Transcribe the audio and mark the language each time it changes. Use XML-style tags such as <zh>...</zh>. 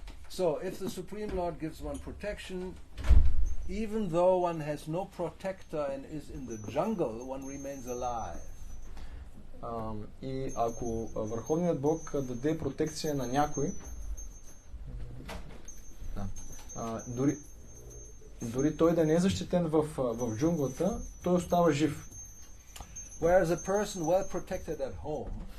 <en>So, if the Supreme Lord gives one protection, even though one has no protector and is in the jungle, one remains alive.</en> <bg>И ако Върховният Бог даде протекция на някой, дори той да не е защитен в джунглата, той остава жив.</bg> <en>Whereas a person well protected at home,</en>